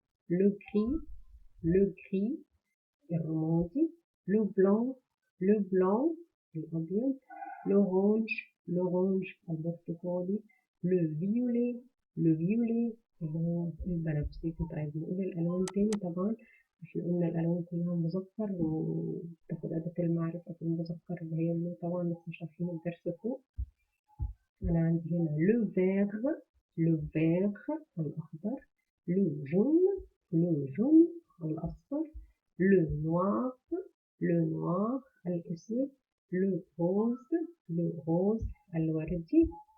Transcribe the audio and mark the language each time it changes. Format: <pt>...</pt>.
<fr>le gris</fr> <ar>الرمادي</ar> <fr>le blanc</fr> <ar>الأبيض</ar> <fr>l'orange</fr> <ar>البرتقالي</ar> <fr>le violet</fr> <ar>اللي هو البنفسجي. طيب نقول الألوان تاني. طبعا احنا قلنا الألوان كلها مذكر وتاخد أداة المعرفة في المذكر اللي هي اللي طبعا لسه شايفين الدرس فوق. أنا عندي هنا</ar> <fr>le vert</fr> <ar>الأخضر</ar> <fr>le jaune</fr> <ar>الأصفر</ar> <fr>le noir</fr> <ar>الأسود</ar> <fr>le rose</fr> <ar>الوردي</ar>